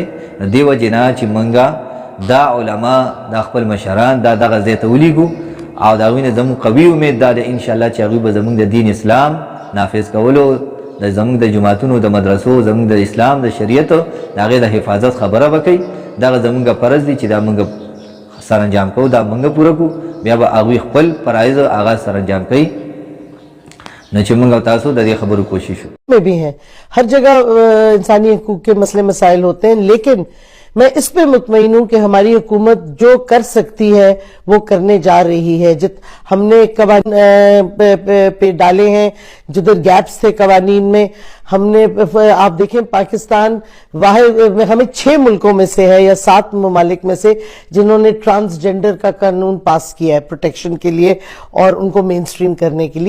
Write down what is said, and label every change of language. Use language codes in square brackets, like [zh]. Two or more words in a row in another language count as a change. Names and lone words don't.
[ps] نو دې وجې نه چې موږ دا علما دا خپل مشران دا دغه ځای ته ولیږو او د هغوی نه زموږ قوي امید دا ده انشاءالله چې هغوی به زموږ د دین اسلام نافذ کولو د زموږ د جماعتونو د مدرسو زموږ د اسلام د شریعت د هغې د حفاظت خبره به کوي. دغه زموږ فرض دی چې دا موږ سرانجام کوو، دا موږ پوره کوو، بیا به هغوی خپل فرایض هغه سرانجام کوي. نو چې موږ او تاسو د دې خبرو کوشش [ur] میں بھی ہیں، ہر جگہ انسانی حقوق کے مسئلے مسائل ہوتے ہیں، لیکن میں اس پہ مطمئن ہوں کہ ہماری حکومت جو کر سکتی ہے وہ کرنے جا رہی ہے. ہم نے قوانین پہ ڈالے ہیں جدھر گیپس تھے قوانین میں، ہم نے آپ دیکھیں پاکستان واحد ہمیں 6 ملکوں میں سے ہے یا 7 ممالک میں سے جنہوں نے ٹرانسجینڈر کا قانون پاس کیا ہے پروٹیکشن کے لیے اور ان کو مین سٹریم کرنے کے لیے.